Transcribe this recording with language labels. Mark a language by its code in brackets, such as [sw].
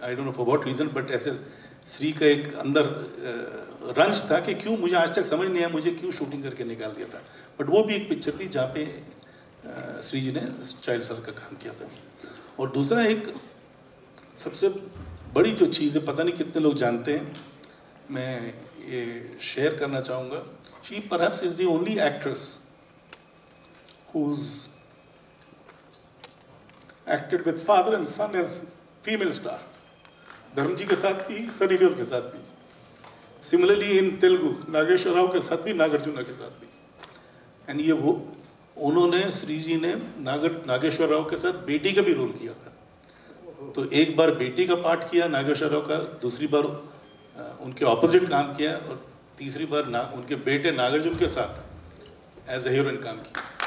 [en] I don't know for what reason, [hi] but ऐसे श्री का एक अंदर रंज था कि क्यों, मुझे आज तक समझ नहीं आया मुझे क्यों शूटिंग करके निकाल दिया था। बट वो भी एक पिक्चर थी जहाँ पे श्री जी ने चाइल्ड स्टार का काम किया था। और दूसरा एक सबसे बड़ी जो चीज़ है, पता नहीं कितने लोग जानते हैं, मैं ये शेयर करना चाहूँगा। [en] She perhaps is the only actress who's acted with father and son as female star. [hi] धर्म जी के साथ भी, सनी देओल के साथ भी। [en] Similarly in Telugu, [hi] Nageshwar Rao के साथ भी, नागार्जुना के साथ भी। And ये वो उन्होंने, श्री जी ने नागेश्वर राव के साथ बेटी का भी रोल किया था। तो एक बार बेटी का पार्ट किया नागेश्वर राव का, दूसरी बार उनके ऑपोजिट काम किया, और तीसरी बार उनके बेटे नागार्जुन के साथ [en] as a heroine [hi] काम किया।